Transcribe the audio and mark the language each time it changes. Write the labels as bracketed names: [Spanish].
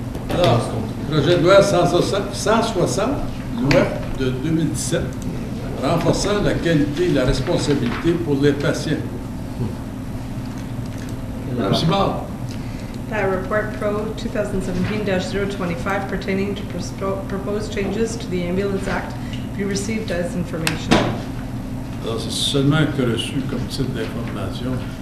[French] Alors, projet de loi 160, loi de 2017, renforçant la qualité et la responsabilité pour les patients. Madame Simard. [English] Report Pro 2017-025 pertaining to proposed changes to the Ambulance Act be received as information. [French] Alors, c'est seulement que reçu comme titre d'information.